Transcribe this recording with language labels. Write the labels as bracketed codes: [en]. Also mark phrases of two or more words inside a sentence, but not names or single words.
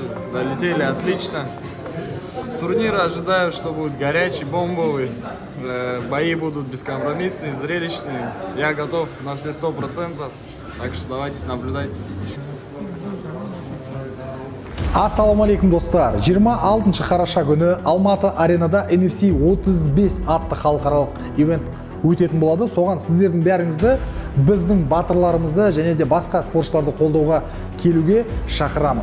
[ru] Долетели отлично. Турнир ожидаю, что будет горячий, бомбовый. Бои будут бескомпромиссные, зрелищные. Я готов на все 100%. Так что давайте наблюдайте. [kk] Ассаламу алейкум достар. 26 қараша күні Алматы аренада NFC 35 атты халықаралық ивент өтетін болады. Соған сіздердің бәріңізді, біздің батырларымызды және де басқа спортшыларды қолдауға келуге шақырамын.